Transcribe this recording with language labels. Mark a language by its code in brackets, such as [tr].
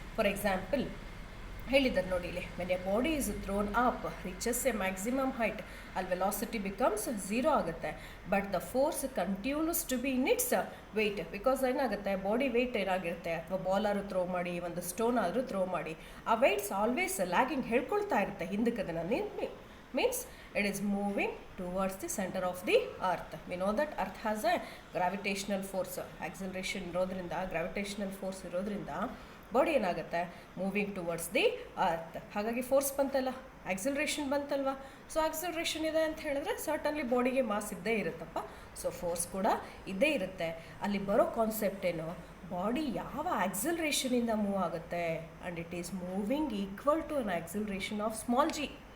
[en] for example [kn] ಹೇಳಿದ್ದಾರೆ ನೋಡಿ ಇಲ್ಲಿ, [en] When a body is thrown up reaches a maximum height, ಅಲ್ಲಿ velocity becomes 0 ಆಗುತ್ತೆ. But the force continues to be in its weight. [kn] Because ಏನಾಗುತ್ತೆ, body weight ಏನಾಗಿರುತ್ತೆ, ಅಥವಾ ball ಆದರೂ ಥ್ರೋ ಮಾಡಿ, ಒಂದು ಸ್ಟೋನ್ ಆದರೂ ಥ್ರೋ ಮಾಡಿ, ಆ ವೆಯ್ಟ್ಸ್ ಆಲ್ವೇಸ್ ಲ್ಯಾಗಿಂಗ್ ಹೇಳ್ಕೊಳ್ತಾ ಇರುತ್ತೆ ಹಿಂದಕ್ಕೆ. [en] ಅದನ್ನು means it is moving towards the center of the earth. We know that earth has a gravitational force. [kn] Acceleration ಇರೋದ್ರಿಂದ, gravitational force ಇರೋದ್ರಿಂದ ಬಾಡಿ ಏನಾಗುತ್ತೆ, [en] Moving towards the earth. [kn] ಹಾಗಾಗಿ ಫೋರ್ಸ್ ಬಂತಲ್ಲ, ಆಕ್ಸಿಲರೇಷನ್ ಬಂತಲ್ವ. ಸೊ ಆಕ್ಸಿಲರೇಷನ್ ಇದೆ ಅಂತ ಹೇಳಿದ್ರೆ ಸರ್ಟನ್ಲಿ ಬಾಡಿಗೆ mass ಇದ್ದೇ ಇರುತ್ತಪ್ಪ. ಸೊ ಫೋರ್ಸ್ ಕೂಡ ಇದ್ದೇ ಇರುತ್ತೆ. ಅಲ್ಲಿ ಬರೋ ಕಾನ್ಸೆಪ್ಟ್ ಏನು, ಬಾಡಿ ಯಾವ ಆಕ್ಸಿಲರೇಷನಿಂದ ಮೂವ್ ಆಗುತ್ತೆ, [en] And it is moving equal to an acceleration of small G.